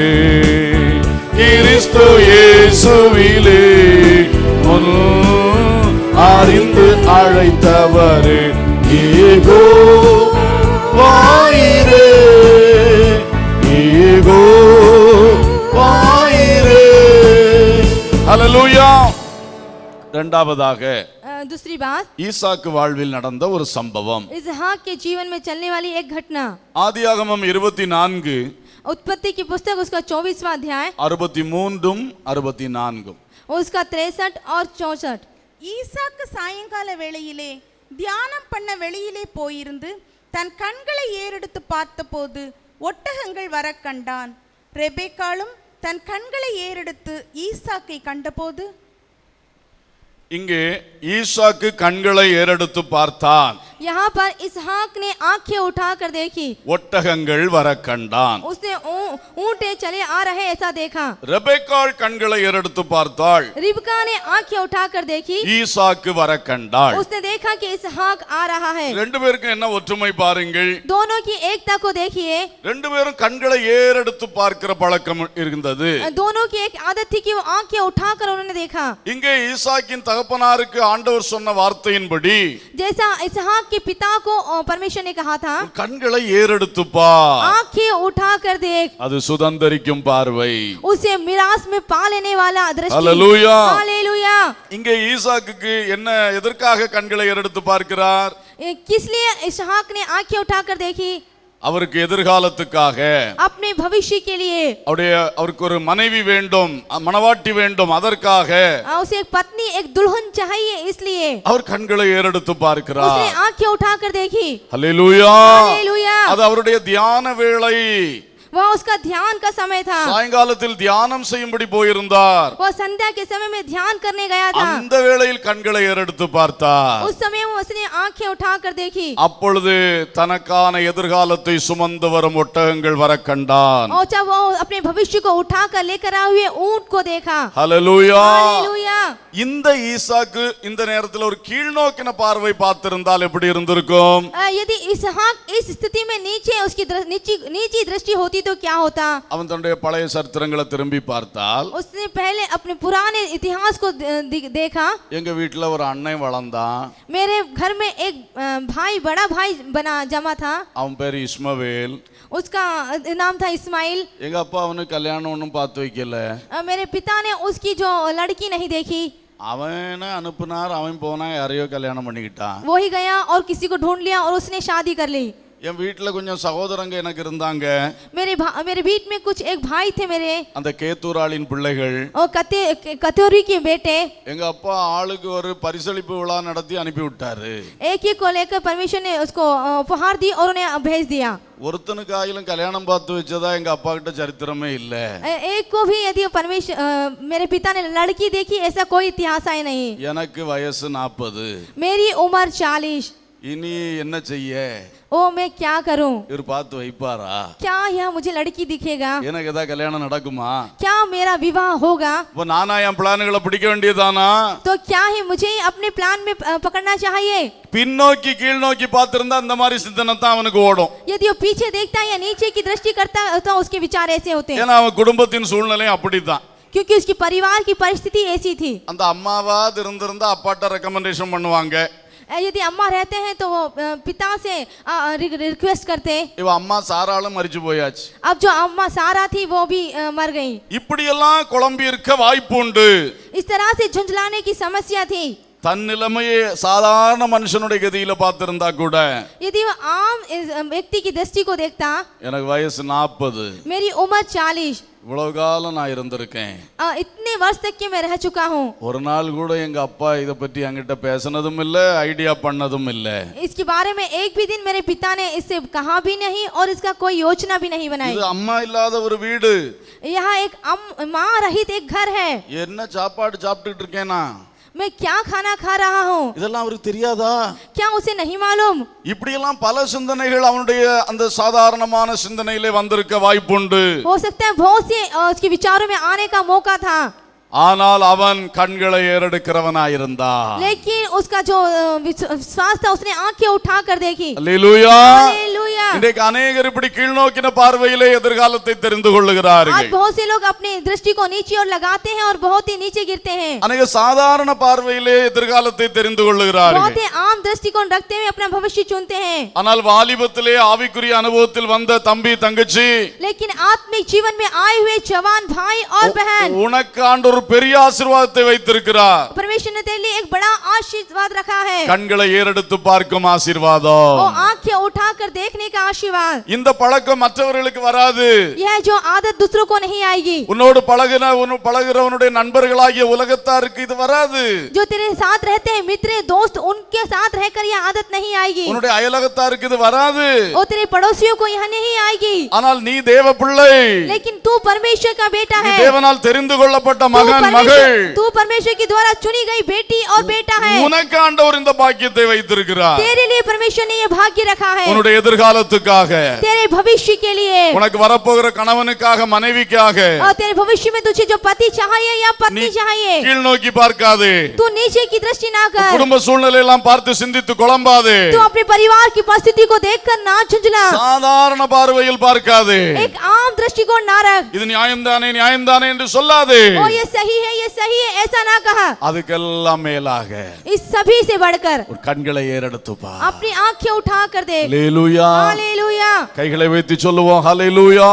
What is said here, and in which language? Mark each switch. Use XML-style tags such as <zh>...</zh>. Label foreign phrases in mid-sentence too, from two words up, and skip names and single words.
<ta>கிறிஸ்து இயேசுவிலே முன் அறிந்து அழைத்தவரே. ஏகோ வாயிரே ஏகோ வாயிரே. ஹல்லேலூயா. இரண்டாவதாக</ta> <hi>दूसरी बात,</hi> <ta>ஈசாக்கு வாழ்வில் நடந்த ஒரு சம்பவம்.</ta> <hi>इसहाक के जीवन में चलने वाली एक घटना.</hi> <ta>ஆதியாகமம் 24</ta> <hi>उत्पत्ति की पुस्तक उसका 24वां अध्याय</hi> <ta>63 64</ta> <hi>उसका 63 और 64।</hi> <ta>ஈசாக்கு சாயங்கால வேளையிலே தியானம் பண்ண வெளியிலே போயிருந்து தன் கண்களை ஏறெடுத்து பார்த்தபோது ஒட்டகங்கள் வர கண்டான். ரெபேக்காளும் தன் கண்களை ஏறெடுத்து ஈசாக்கை கண்டபோது, இங்கே ஈசாக்கு கண்களை ஏறெடுத்து பார்த்தான்.</ta> <hi>यहाँ पर इसहाक ने आंखें उठाकर देखी,</hi> <ta>ஒட்டகங்கள் வர கண்டான்.</ta> <hi>उसने ऊंटे चले आ रहे ऐसा देखा।</hi> <ta>ரெபெக்காள் கண்களை ஏறெடுத்து பார்த்தாள்.</ta> <hi>रिबका ने आंखें उठाकर देखी,</hi> <ta>ஈசாக்கு வர கண்டாள்.</ta> <hi>उसने देखा कि इसहाक आ रहा है।</hi> <ta>ரெண்டு பேருக்கும் என்ன ஒற்றுமை பாருங்கள்.</ta> <hi>दोनों की एकता को देखिए।</hi> <ta>ரெண்டு பேரும் கண்களை ஏறெடுத்து பார்க்கிற பழக்கம் இருந்தது.</ta> <hi>दोनों की एक आदत थी कि वो आंखें उठाकर उन्होंने देखा।</hi> <ta>இங்கே ஈசாக்கின் தகப்பனாருக்கு ஆண்டவர் சொன்ன வார்த்தையின்படி</ta> <hi>जैसा इसहाक के पिता को परमेश्वर ने कहा था,</hi> <ta>கண்களை ஏறெடுத்து பார்,</ta> <hi>आंखें उठाकर देख।</hi> <ta>அது சுதந்தரிக்கும் பார்வை.</ta> <hi>उसे मिरास में पा लेने वाला दृष्टि। हालेलुया, हालेलुया।</hi> <ta>இங்கே ஈசாக்குக்கு என்ன எதற்காக கண்களை ஏறெடுத்து பார்க்கிறார்?</ta> <hi>किस लिए इसहाक ने आंखें उठाकर देखी?</hi> <ta>அவருக்கு எதிர்காலத்துக்காக,</ta> <hi>अपने भविष्य के लिए।</hi> <ta>அவருக்கு ஒரு மனைவி வேண்டும், மணவாட்டி வேண்டும், அதற்காக</ta> <hi>उसे एक पत्नी, एक दुल्हन चाहिए, इसलिए</hi> <ta>அவர் கண்களை ஏறெடுத்து பார்க்கிறார்.</ta> <hi>उसने आंखें उठाकर देखी।</hi> <ta>ஹல்லேலூயா,</ta> <hi>हालेलुया।</hi> <ta>அது அவருடைய தியான வேளை.</ta> <hi>वह उसका ध्यान का समय था।</hi> <ta>சாயங்காலத்தில் தியானம் செய்யும்படி போயிருந்தார்.</ta> <hi>वो संध्या के समय में ध्यान करने गया था।</hi> <ta>அந்த வேளையில் கண்களை ஏறெடுத்து பார்த்தார்.</ta> <hi>उस समय उसने आंखें उठाकर देखी।</hi> <ta>அப்பொழுது தனக்கான எதிர்காலத்தை சுமந்து வரும் ஒட்டகங்கள் வர கண்டான்.</ta> <hi>और जब वो अपने भविष्य को उठाकर लेकर आए हुए ऊंट को देखा।</hi> <ta>ஹல்லேலூயா.</ta> <hi>हालेलुया।</hi> <ta>இந்த ஈசாக்கு இந்த நேரத்தில் ஒரு கீழ்நோக்கின பார்வை பார்த்திருந்தால் எப்படி இருந்திருக்கும்?</ta> <hi>यदि इसहाक इस स्थिति में नीचे उसकी नीची दृष्टि होती तो क्या होता?</hi> <ta>அவன் தன்னுடைய பழைய சரித்திரங்களை திரும்பி பார்த்தால்,</ta> <hi>उसने पहले अपने पुराने इतिहास को देखा।</hi> <ta>எங்க வீட்டுல ஒரு அண்ணன் வளர்ந்தான்.</ta> <hi>मेरे घर में एक भाई, बड़ा भाई बना जमा था।</hi> <ta>அவன் பேரு இஸ்மவேல்.</ta> <hi>उसका नाम था इस्माइल।</hi> <ta>எங்க அப்பா அவனுக்கு கல்யாணம் ஒன்றும் பார்த்து வைக்கல.</ta> <hi>मेरे पिता ने उसकी जो लड़की नहीं देखी।</hi> <ta>அவனை அனுப்புனார், அவன் போனா யாரையோ கல்யாணம் பண்ணிக்கிட்டான்.</ta> <hi>वो ही गया और किसी को ढूंढ लिया और उसने शादी कर ली।</hi> <ta>என் வீட்டுல கொஞ்சம் சகோதரங்க எனக்கு இருந்தாங்க.</ta> <hi>मेरे बीच में कुछ एक भाई थे मेरे,</hi> <ta>அந்த கேத்தூராளின் பிள்ளைகள்.</ta> <hi>और कतोरी के बेटे।</hi> <ta>எங்க அப்பா ஆளுக்கு ஒரு பரிசளிப்பு விழா நடத்தி அனுப்பி விட்டாரு.</ta> <hi>एक ही को लेकर परमेश्वर ने उसको उपहार दी और उन्हें भेज दिया।</hi> <ta>ஒருத்தனுக்கு ஆயிலும் கல்யாணம் பார்த்து வச்சதா எங்க அப்பா கிட்ட சரித்திரமே இல்ல.</ta> <hi>एक को भी यदि परमेश्वर मेरे पिता ने लड़की देखी ऐसा कोई इतिहास है नहीं।</hi> <ta>எனக்கு வயசு 40.</ta> <hi>मेरी उम्र 40।</hi> <ta>இனி என்ன செய்ய?</ta> <hi>ओ मैं क्या करूं?</hi> <ta>இவர் பார்த்து வைப்பாரா?</ta> <hi>क्या यह मुझे लड़की दिखेगा?</hi> <ta>எனக்கு ஏதாவது கல்யாணம் நடக்குமா?</ta> <hi>क्या मेरा विवाह होगा?</hi> <ta>இப்போ நானா என் பிளான்களை பிடிக்க வேண்டியதானா?</ta> <hi>तो क्या ही मुझे अपने प्लान में पकड़ना चाहिए?</hi> <ta>பின்னோக்கி கீழ் நோக்கி பார்த்திருந்தா அந்த மாதிரி சிந்தனை தான் அவனுக்கு ஓடும்.</ta> <hi>यदि वो पीछे देखता है या नीचे की दृष्टि करता है तो उसके विचार ऐसे होते हैं।</hi> <ta>ஏன்னா அவன் குடும்பத்தின் சூழ்நிலை அப்படித்தான்.</ta> <hi>क्योंकि उसकी परिवार की परिस्थिति ऐसी थी।</hi> <ta>அந்த அம்மாவாது இருந்திருந்தா அப்பாட்ட ரெக்கமெண்டேஷன் பண்ணுவாங்க.</ta> <hi>यदि अम्मा रहते हैं तो वो पिता से रिक्वेस्ट करते।</hi> <ta>இவ அம்மா சாராலும் மரிச்சு போயாச்சு.</ta> <hi>अब जो अम्मा सारा थी वो भी मर गई।</hi> <ta>இப்படியெல்லாம் குழம்பி இருக்க வாய்ப்பு உண்டு.</ta> <hi>इस तरह से झुंझलाने की समस्या थी।</hi> <ta>தன் நிலைமையை சாதாரண மனுஷனுடைய கதியில பார்த்திருந்தா கூட,</ta> <hi>यदि वो आम व्यक्ति की दृष्टि को देखता,</hi> <ta>எனக்கு வயசு 40,</ta> <hi>मेरी उम्र 40,</hi> <ta>இவ்வளவு காலம் நான் இருந்திருக்கேன்,</ta> <hi>इतने वर्ष तक के मैं रह चुका हूँ,</hi> <ta>ஒரு நாள் கூட எங்க அப்பா இத பத்தி என்கிட்ட பேசினதும் இல்ல, ஐடியா பண்ணதும் இல்ல.</ta> <hi>इसके बारे में एक भी दिन मेरे पिता ने इससे कहा भी नहीं और इसका कोई योजना भी नहीं बनाई।</hi> <ta>இது அம்மா இல்லாத ஒரு வீடு.</ta> <hi>यहाँ एक माँ रहित एक घर है।</hi> <ta>என்ன சாப்பாடு சாப்பிட்டுட்டு இருக்கேனா?</ta> <hi>मैं क्या खाना खा रहा हूँ?</hi> <ta>இதெல்லாம் அவருக்கு தெரியாதா?</ta> <hi>क्या उसे नहीं मालूम?</hi> <ta>இப்படியெல்லாம் பல சிந்தனைகள் அவனுடைய அந்த சாதாரணமான சிந்தனையிலே வந்திருக்க வாய்ப்புண்டு.</ta> <hi>हो सकता है बहुत से उसके विचारों में आने का मौका था।</hi> <ta>ஆனால் அவன் கண்களை ஏறெடுக்கிறவனாயிருந்தான்.</ta> <hi>लेकिन उसका जो विश्वास था उसने आंखें उठाकर देखी।</hi> <ta>அல்லேலூயா.</ta> <hi>हालेलुया।</hi> <ta>இன்றைக்கு अनेகர் இப்படி கீழ்நோக்கின பார்வையிலே எதிர்காலத்தை தெரிந்து</ta> <hi>आज</hi> <ta>கொள்ளுகிறார்கள்.</ta> <hi>बहुत से लोग अपनी दृष्टि को नीचे और लगाते हैं और बहुत ही नीचे गिरते हैं।</hi> <ta>अनेक சாதாரண பார்வையிலே எதிர்காலத்தை தெரிந்து கொள்ளுகிறார்கள்.</ta> <hi>बहुत ही आम दृष्टिकोण रखते हुए अपना भविष्य चुनते हैं।</hi> <ta>ஆனால் வாலிபத்திலே ஆவிக்குரிய அனுபவத்தில் வந்த தம்பி தங்கச்சி,</ta> <hi>लेकिन आत्मिक जीवन में आए हुए जवान भाई और बहन,</hi> <ta>உனக்கு ஆண்டவர் பெரிய ஆசீர்வாதத்தை வைத்திருக்கிறார்.</ta> <hi>परमेश्वर परमेश्वर ने तेरे लिए एक बड़ा आशीर्वाद रखा है,</hi> <ta>கண்களை ஏறெடுத்து பார்க்கும் ஆசீர்வாதம்.</ta> <hi>वो आंखें उठाकर देखने का आशीर्वाद।</hi> <ta>இந்த பழக்கம் மற்றவர்களுக்கு வராது.</ta> <hi>यह जो आदत दूसरों को नहीं आएगी,</hi> <ta>உன்னோடு பழகுறவனுடைய நண்பர்களாகிய உலகத்தாருக்கு இது வராது.</ta> <hi>जो तेरे साथ रहते हैं मित्र दोस्त, उनके साथ रहकर यह आदत नहीं आएगी,</hi> <ta>உன்னுடைய அயலகத்தாருக்கு இது வராது.</ta> <hi>और तेरे पड़ोसियों को यह नहीं आएगी।</hi> <ta>ஆனால் நீ தேவ பிள்ளை,</ta> <hi>लेकिन तू परमेश्वर का बेटा</hi> <ta>நீ</ta> <hi>है,</hi> <ta>தேவனால் தெரிந்து கொள்ளப்பட்ட மகன் மகள்.</ta> <hi>तू परमेश्वर के द्वारा चुनी गई बेटी और बेटा है।</hi> <ta>உனக்கு ஆண்டவர் இந்த பாக்கியத்தை வைத்திருக்கிறார்.</ta> <hi>तेरे लिए परमेश्वर ने यह भाग्य रखा है,</hi> <ta>உன்னுடைய எதிர்காலத்துக்காக,</ta> <hi>तेरे भविष्य के लिए,</hi> <ta>உனக்கு வரப்போகிற கணவனுக்காக, மனைவிக்காக.</ta> <hi>और तेरे भविष्य में तुझे जो पति चाहिए या पत्नी</hi> <ta>நீ</ta> <hi>चाहिए,</hi> <ta>கீழ் நோக்கி பார்க்காதே.</ta> <hi>तू नीचे की दृष्टि ना कर,</hi> <ta>குடும்ப சூழ்நிலை எல்லாம் பார்த்து சிந்தித்து குழம்பாதே.</ta> <hi>तू अपने परिवार की परिस्थिति को देखकर ना झुंझला,</hi> <ta>சாதாரண பார்வையில் பார்க்காதே.</ta> <hi>एक आम दृष्टिकोण ना रख,</hi> <ta>இது நியாயம்தானே நியாயம்தானே என்று சொல்லாதே.</ta> <hi>ओ ये सही है ये सही है ऐसा ना कहा,</hi> <ta>அதுக்கெல்லாம் மேலாக</ta> <hi>इस सभी से बढ़कर</hi> <ta>ஒரு கண்களை ஏறெடுத்து பார்.</ta> <hi>अपनी आंखें उठा कर देख।</hi> <ta>ஹல்லேலூயா.</ta> <hi>हालेलूया,</hi> <ta>கைகளை வைத்து சொல்லுவோம் ஹல்லேலூயா.</ta>